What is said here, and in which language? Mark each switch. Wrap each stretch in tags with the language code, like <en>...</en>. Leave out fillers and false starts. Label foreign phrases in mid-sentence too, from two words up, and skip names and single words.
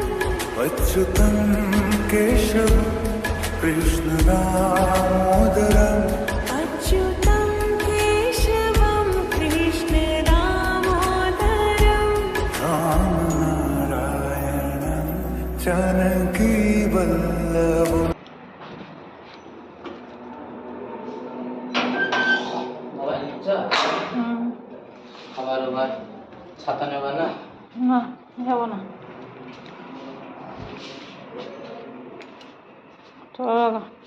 <sa>अच्युतं केशवं कृष्णदामोदरम् अच्युतं केशवं कृष्णदामोदरम् रामनारायणं जानकीवल्लभम्।</sa> <bn>মোবাইল নিচ্ছ? খাবার ওবার ছাতা নেবা না? না যাবো না, চলো।</bn>